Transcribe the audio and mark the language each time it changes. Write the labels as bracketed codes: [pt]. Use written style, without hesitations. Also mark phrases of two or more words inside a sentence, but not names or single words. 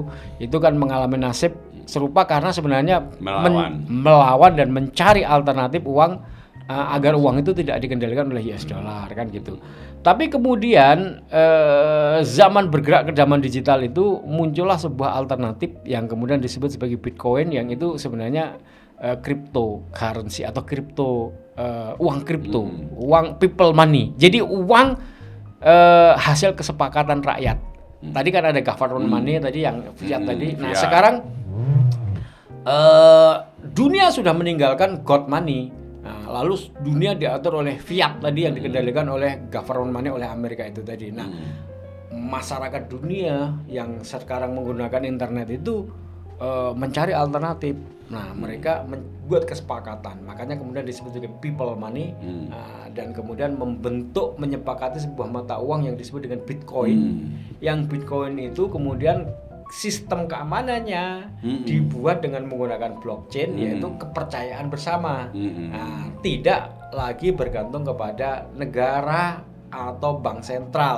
[id] Itu kan mengalami nasib serupa karena sebenarnya melawan dan mencari alternatif uang agar uang itu tidak dikendalikan oleh [en] US dollar [id] kan gitu. Tapi kemudian zaman bergerak ke zaman digital itu muncullah sebuah alternatif yang kemudian disebut sebagai Bitcoin, yang itu sebenarnya cryptocurrency atau uang kripto, uang [en] people money. [id] Jadi uang hasil kesepakatan rakyat. Tadi kan ada [en] government money [id] tadi yang fiat tadi. Nah, sekarang dunia sudah meninggalkan [en] gold money. [id] Nah, lalu dunia diatur oleh fiat tadi yang dikendalikan oleh [en] government money [id] oleh Amerika itu tadi. Nah, masyarakat dunia yang sekarang menggunakan internet itu mencari alternatif. Nah, mereka membuat kesepakatan. Makanya kemudian disebut sebagai [en] people money, [id] dan kemudian menyepakati sebuah mata uang yang disebut dengan Bitcoin. Yang Bitcoin itu kemudian sistem keamanannya dibuat dengan menggunakan blockchain, yaitu kepercayaan bersama. Nah, tidak lagi bergantung kepada negara atau bank sentral.